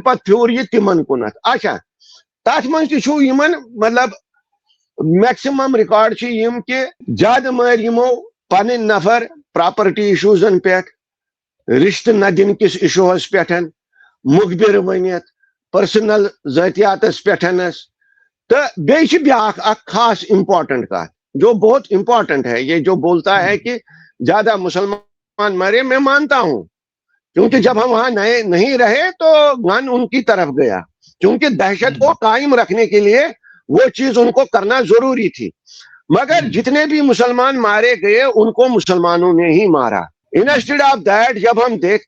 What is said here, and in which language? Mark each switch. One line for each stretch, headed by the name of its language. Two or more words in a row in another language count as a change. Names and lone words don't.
Kashmiri: پتہٕ پھیوٗر یہِ تِمن کُنتھ اچھا تتھ منٛز تہِ چھُ یِمن مطلب میکسِمم رِکاڈ چھِ یِم کہِ زیادٕ مٲرۍ یِمو پنٕنۍ نفر پراپرٹی اِشوٗزن پٮ۪ٹھ رِشتہٕ نہ دِنہٕ کِس اِشوٗہس پٮ۪ٹھ مُخبِر ؤنِتھ پٔرسنل ذٲتِیاتس پٮ۪ٹھنس تہٕ بیٚیہِ چھِ بیٛاکھ اکھ خاص امپارٹنٹ کتھ
Urdu: جو بہت امپارٹنٹ ہے یہ جو بولتا ہے کہ زیادہ مسلمان مرے میں مانتا ہوں کیونکہ جب ہم وہاں نہیں رہے تو گن ان کی طرف گیا کیونکہ دہشت کو قائم رکھنے کے لیے وہ چیز ان کو کرنا ضروری تھی مگر جتنے بھی مسلمان مارے گئے ان کو مسلمانوں نے ہی مارا
English: instead of that
Urdu: جب ہم